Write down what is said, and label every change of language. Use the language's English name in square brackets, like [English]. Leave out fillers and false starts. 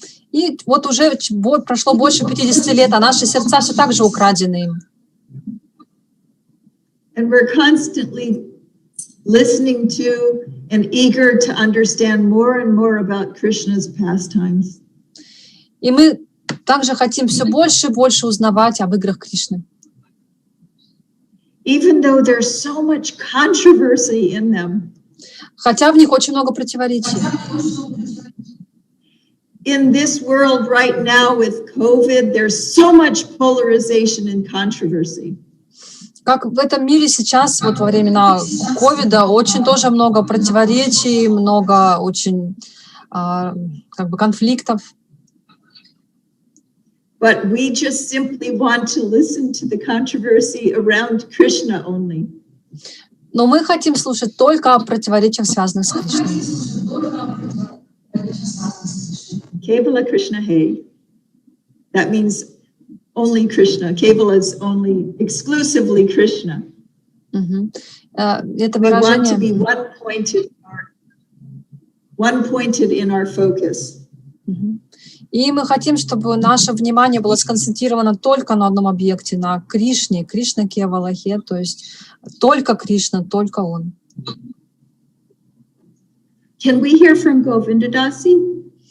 [Russian] И вот уже прошло больше 50 лет, а наши сердца все так же украдены им. [English] And we're constantly listening to and eager to understand more and more about Krishna's pastimes. [Russian] И мы также хотим все больше и больше узнавать об играх Кришны. [English] Even though there's so much controversy in them. [Russian] Хотя в них очень много противоречий. [English] In this world right now with COVID, there's so much polarization and controversy. [Russian] Как в этом мире сейчас, вот во времена ковида, очень тоже много противоречий, много очень как бы конфликтов. [English] But we just simply want to listen to the controversy around Krishna only. [Russian] Но мы хотим слушать только о противоречиях, связанных с Кришной. [Sanskrit] Kevala Krishna Hey. [English] That means only Krishna. Kevala is only exclusively Krishna. [Russian] Это [English] We want [Russian] выражение... [English] to be one-pointed in our focus. [Russian] И мы хотим, чтобы наше внимание было сконцентрировано только на одном объекте, на Кришне, Кришна Кевалахе, то есть только Кришна, только Он. [English] Can we hear from Govindadasi?